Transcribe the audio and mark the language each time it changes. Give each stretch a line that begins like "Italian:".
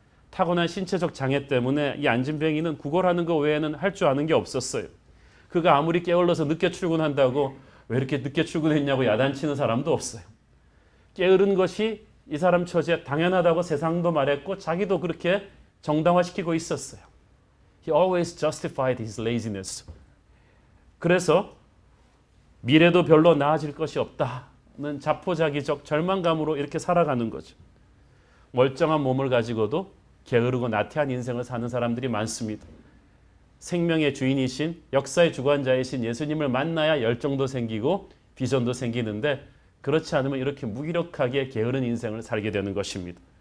Korean: 타고난 신체적 장애 때문에 이 안진뱅이는 구걸하는 것 외에는 할 줄 아는 게 없었어요. 그가 아무리 게을러서 늦게 출근한다고 왜 이렇게 늦게 출근했냐고 야단치는 사람도 없어요. 게으른 것이 이 사람 처지에 당연하다고 세상도 말했고 자기도 그렇게 정당화시키고 있었어요.
English: He always justified his laziness.
Korean: 그래서 미래도 별로 나아질 것이 없다는 자포자기적 절망감으로 이렇게 살아가는 거죠. 멀쩡한 몸을 가지고도 게으르고 나태한 인생을 사는 사람들이 많습니다. 생명의 주인이신 역사의 주관자이신 예수님을 만나야 열정도 생기고 비전도 생기는데 그렇지 않으면 이렇게 무기력하게 게으른 인생을 살게 되는 것입니다.